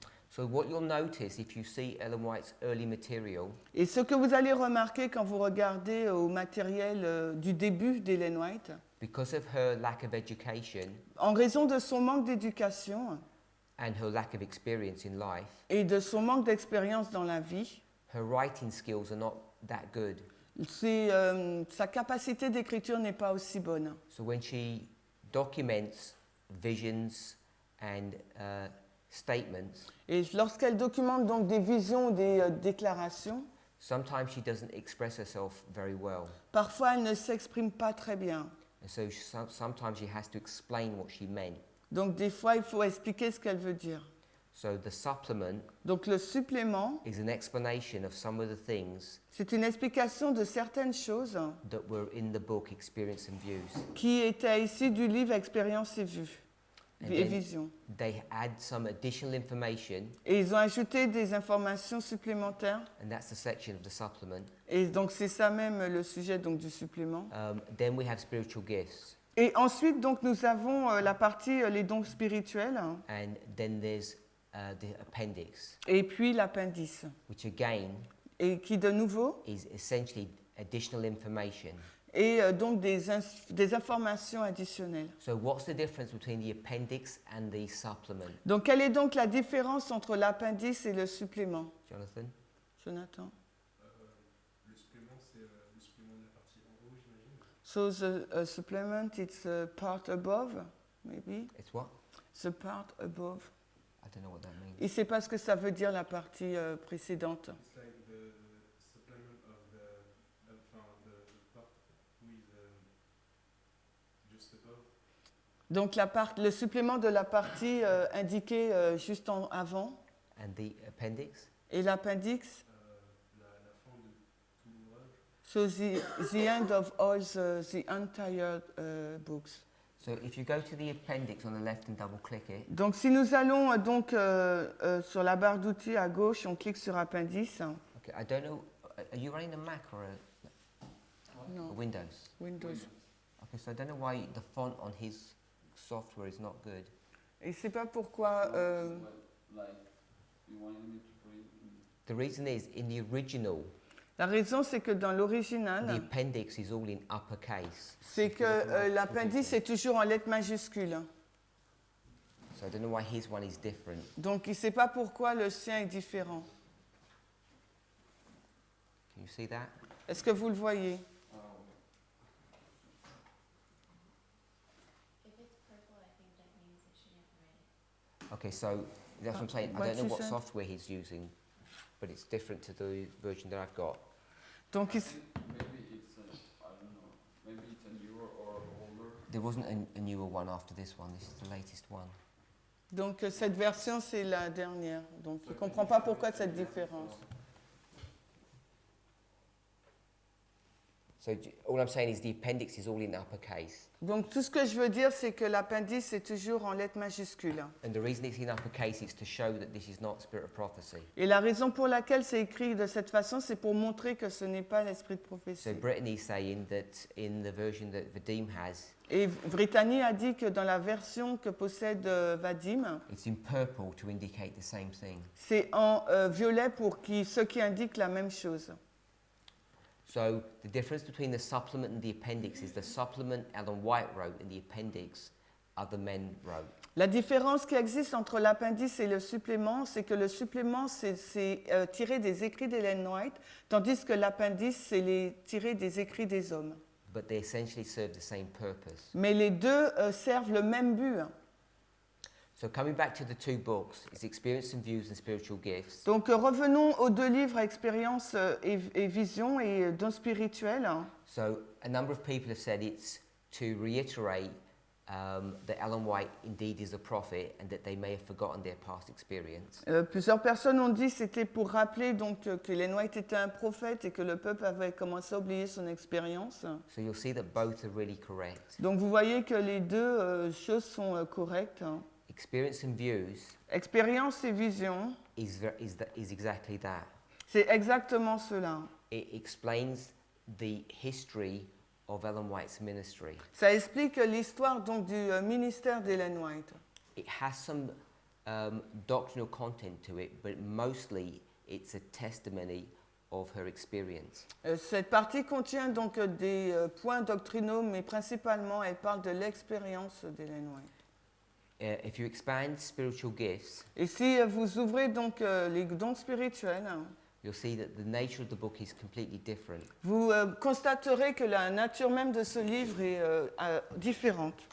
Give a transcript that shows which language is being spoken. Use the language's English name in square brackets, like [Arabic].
[English] So what you'll notice if you see Ellen White's early material, [French] Et ce que vous allez remarquer quand vous regardez au matériel du début d'Ellen White, [English] because of her lack of education [French] en raison de son manque d'éducation [English] and her lack of experience in life, [French] et de son manque d'expérience dans la vie, [English] her writing skills are not that good. [French] sa capacité d'écriture n'est pas aussi bonne. [English] So when she documents visions and statements, [French] Et lorsqu'elle documente donc des visions, des déclarations, [English] sometimes she doesn't express herself very well. [French] parfois elle ne s'exprime pas très bien. [English] And so sometimes she has to explain what she meant. [French] Donc des fois, il faut expliquer ce qu'elle veut dire. [English] So the supplement [French] Donc le supplément, [English] is an explanation of some of the things [French] c'est une explication de certaines choses [English] that were in the book Experience and Views. [French] qui étaient ici du livre Expérience et Vues [English] And [French] et [English] then Visions. they add some additional information, [French] Et ils ont ajouté des informations supplémentaires. [English] and that's the section of the supplement. [French] Et donc c'est ça même le sujet donc, du supplément. [English] Then we have spiritual gifts, [French] Et ensuite, donc, nous avons la partie les dons spirituels [English] and then there's the appendix, [French] et puis l'appendice. [English] which again [French] Et qui de nouveau [English] is essentially additional information. [French] est donc des informations additionnelles. [English] So what's the difference between the appendix and the supplement, [French] Donc quelle est donc la différence entre l'appendice et le supplément, [English] Jonathan? [French] Jonathan? Le supplément, c'est le supplément de la partie en haut, j'imagine. [English] So the supplement, it's a part above, maybe? It's what? The part above. I don't know what that means. [French] Et c'est pas ce que ça veut dire la partie précédente. [English] It's like the supplement of the part who is just above. [French] Donc le supplément de la partie indiquée juste avant. [English] And the appendix? [French] Et l'appendice, La fin de tout l'ouvrage. [English] so the end of all the entire books. So if you go to the appendix on the left and double click it, [French] Donc si nous allons donc sur la barre d'outils à gauche, on clique sur appendice. [English] okay, I don't know, are you running a Mac or a [French] Non, [English] Windows? Windows. Okay, so I don't know why the font on his software is not good. [French] Et c'est pas pourquoi. [English] Like, you wanted me to put it in. The reason is, in the original, [French] La raison, c'est que dans [English] the [French] l'original, [English] appendix is all in uppercase. [French] c'est que l'appendice est toujours en lettres majuscules. [English] So I don't know why his one is different. [French] Donc il ne sait pas pourquoi le sien est différent. [English] Can you see that? [French] Est-ce que vous le voyez? [English] If it's purple, I think that means it shouldn't write it. Okay, so that's what I'm saying. I What don't know you what said? software he's using, but it's different to the version that I've got. [French] Donc, [English] I think maybe it's I don't know. Maybe it's a newer or older. There wasn't a newer one after this one. This is the latest one. [French] donc cette version, c'est la dernière. Donc il ne comprend pas pourquoi cette différence. [English] So all I'm saying is the appendix is all in uppercase. [French] Donc tout ce que je veux dire, c'est que l'appendice est toujours en lettres majuscules. [English] And the reason it's in uppercase is to show that this is not spirit of prophecy. [French] Et la raison pour laquelle c'est écrit de cette façon, c'est pour montrer que ce n'est pas l'esprit de [English] So [French] prophétie. [English] Brittany's saying that in the version that Vadim has, [French] Et Brittany a dit que dans la version que possède Vadim, [English] it's in purple to indicate the same thing. [French] c'est en violet pour ce qui indique la même chose. [English] So the difference between the supplement and the appendix is the supplement Ellen White wrote and the appendix other men wrote. [French] La différence qui existe entre l'appendice et le supplément, c'est que le supplément, c'est tiré des écrits d'Ellen White, tandis que l'appendice, c'est tiré des écrits des hommes. [English] But they essentially serve the same purpose. [French] Mais les deux servent le même but. [English] So coming back to the two books, it's Experience and Views and Spiritual Gifts. [French] Donc revenons aux deux livres, Expérience et Vision et dons spirituels. [English] So a number of people have said it's to reiterate that Ellen White indeed is a prophet and that they may have forgotten their past experience. [French] Plusieurs personnes ont dit que c'était pour rappeler donc que Ellen White était un prophète et que le peuple avait commencé à oublier son expérience. [English] So you'll see that both are really correct. [French] Donc vous voyez que les deux choses sont correctes. Hein. [English] Experience and views [French] Expérience et vision, [English] is exactly that. [French] c'est exactement cela. [English] It explains the history of Ellen White's ministry. [French] Ça explique l'histoire donc du ministère d'Ellen White. [English] It has some doctrinal content to it, but mostly it's a testimony of her experience. [French] Cette partie contient donc des points doctrinaux, mais principalement elle parle de l'expérience d'Ellen White. [English] If you expand spiritual gifts, [French] Et si vous ouvrez donc les dons spirituels, [English] you'll see that the nature of the book is completely different. [French] vous constaterez que la nature même de ce livre est différente.